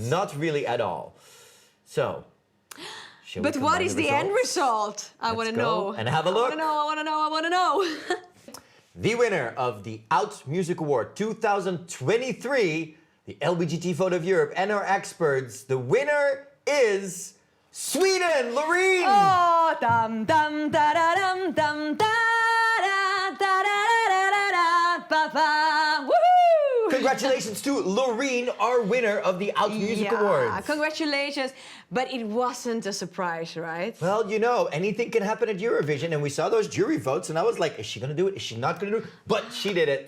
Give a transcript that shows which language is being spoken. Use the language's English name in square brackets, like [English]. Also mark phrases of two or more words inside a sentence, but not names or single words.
[English] Not really at all. So, shall we But what combine is the end result? I want to go know. and have a look. I want to know. The winner of the Out Music Award 2023, the LBGT vote of Europe, and our experts, the winner is Sweden, Loreen! Oh, dum dum da da dum dum da da da da da da da ba ba. Woohoo! Congratulations to Loreen, our winner of the Out Music Awards. Congratulations. But it wasn't a surprise, right? Well, you know, anything can happen at Eurovision, and we saw those jury votes, and I was like, is she gonna do it? Is she not gonna do it? But she did it.